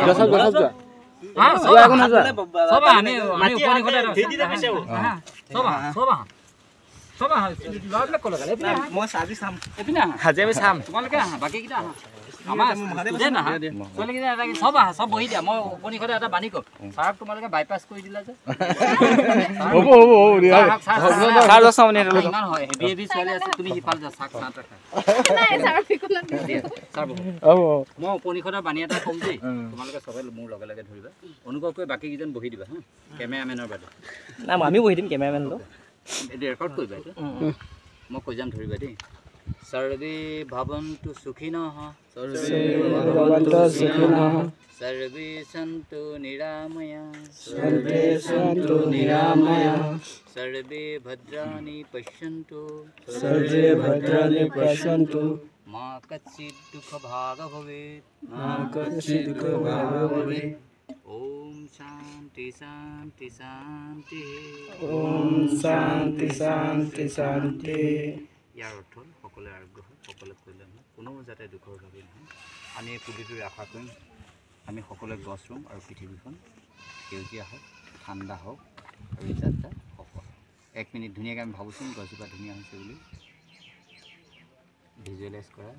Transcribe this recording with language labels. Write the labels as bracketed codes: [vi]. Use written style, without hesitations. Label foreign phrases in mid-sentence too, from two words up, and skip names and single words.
[as] মই আজি চাম তোমালোকে আহা বাকীকেইটা আহা চব বহি দিয়া মই উপনিষদে এটা বাণী কম ছাৰক তোমালোকে বাইপাছ কৰি দিলা যে ইমান হয় হেভি ছোৱালী আছে তুমি সিফাল যা চাক চাহ মই উপনিষদৰ বাণী এটা কম দেই তোমালোকে চবে মোৰ লগে লগে ধৰিবা অনুভৱ কৰি বাকীকেইজন বহি দিবা হা কেমেৰামেনৰ বাদে নাই আমি বহি দিম কেমেৰামেনটো এইটো ৰেকৰ্ড কৰিবা এইটো মই কৈ যাম ধৰিবা দেই [sa] सर्वे भवन्तु सुखिनः सर्वे सन्तु निरामया सर्वे भद्राणि पश्यन्तु मा कच्चित् दुःखभाग् भवेत् ओम शांति शांति शांति ओम शांति शांति शांति यार उठल সকলে আগ্রহ সকলে কইলেন [as] কোনো যাতে দুখৰ ভাবি নহয় আমি এই পুলিটো আশা কৰিম আমি সকলোৱে গছ ৰুম আৰু পৃথিৱীখন সেউজীয়া হওক ঠাণ্ডা হওক আৰু এই যাত্ৰা সফল 1 মিনিট ধুনীয়াকৈ আমি ভাবোচোন গছজোপা ধুনীয়া হৈছে বুলি ভিজুৱেলাইজ কৰা